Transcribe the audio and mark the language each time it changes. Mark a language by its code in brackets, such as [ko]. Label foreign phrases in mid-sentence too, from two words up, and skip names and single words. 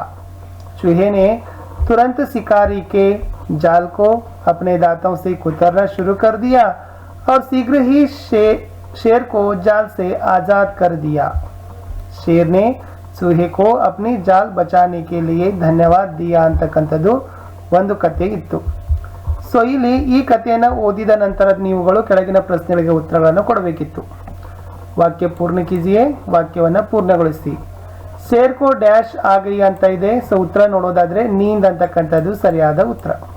[hi] चूहे ने तुरंत शिकारी के जाल को अपने दांतों से कुतरना शुरू कर दिया और शीघ्र ही शेर को जाल से आजाद कर दिया. शेर ने चूहे को अपनी जाल बचाने के लिए धन्यवाद दिया [kn] ಅಂತಕ್ಕಂಥದ್ದು ಒಂದು ಕಥೆ ಇತ್ತು. ಸೊ ಇಲ್ಲಿ ಈ ಕಥೆಯನ್ನು ಓದಿದ ನಂತರ ನೀವುಗಳು ಕೆಳಗಿನ ಪ್ರಶ್ನೆಗಳಿಗೆ ಉತ್ತರಗಳನ್ನು ಕೊಡಬೇಕಿತ್ತು. [hi] वाक्य पूर्ण कीजिए, [kn] ವಾಕ್ಯವನ್ನು ಪೂರ್ಣಗೊಳಿಸಿ. [hi] शेर को डैश आगई [kn] ಅಂತ ಇದೆ. ಸೊ ಉತ್ತರ ನೋಡೋದಾದ್ರೆ ನೀಂದ್ ಅಂತಕ್ಕಂಥದ್ದು ಸರಿಯಾದ ಉತ್ತರ.